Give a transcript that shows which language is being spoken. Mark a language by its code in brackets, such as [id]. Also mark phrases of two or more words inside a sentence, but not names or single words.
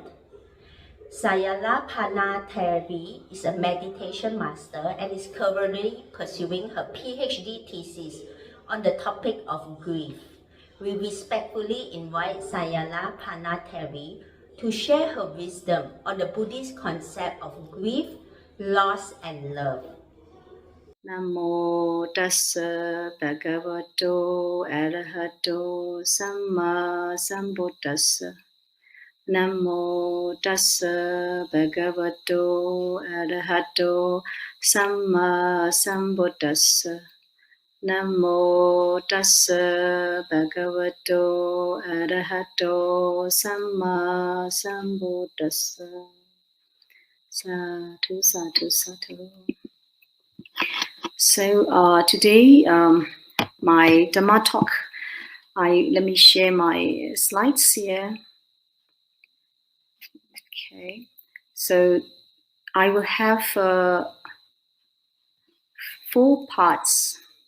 [en] Sayala Panatheri is a meditation master and is currently pursuing her PhD thesis on the topic of grief. We respectfully invite Sayala Panatheri to share her wisdom on the Buddhist concept of grief, loss, and love. [pi] Namo tassa bhagavato arahato samma sambuddhassa. Namo tassa bhagavato arahato samma sambuddhassa. Namo tassa bhagavato arahato samma sambuddhassa. Sadhu, sadhu, sadhu. [en] So today, my Dhamma talk, let me share my slides here. Okay, so I will have 4 parts.